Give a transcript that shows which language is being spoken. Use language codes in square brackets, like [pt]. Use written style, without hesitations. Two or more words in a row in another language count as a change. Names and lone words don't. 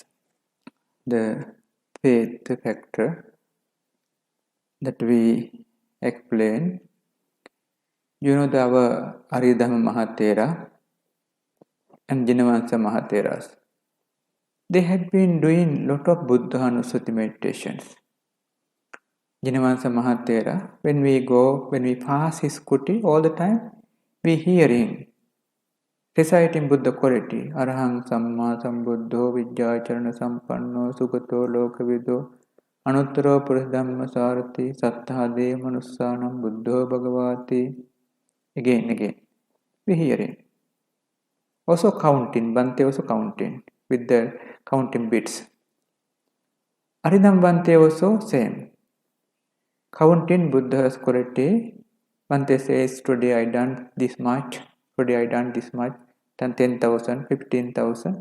[en] The faith factor that we explain, our Aridhama Mahatera and Jinavansa Mahateras, they had been doing lot of [pi] Buddha Anusati [en] meditations. Jinavansa Mahathera, when we pass his kuti all the time, we hearing, reciting Buddha quality, [pi] Arahang Samma Sambuddho Vidyacharana Sampanno Sugato Lokavido Anuttaro Purushadhamma Sarati Sattade Manussanam Buddho Bhagavati. [en] Again, we hearing. Also counting, Bhante also counting with the counting bits. Aridam Bhante also same. Counting Buddha's quality. Bhante says, today I done this much, today I done this much, done 10,000, 15,000.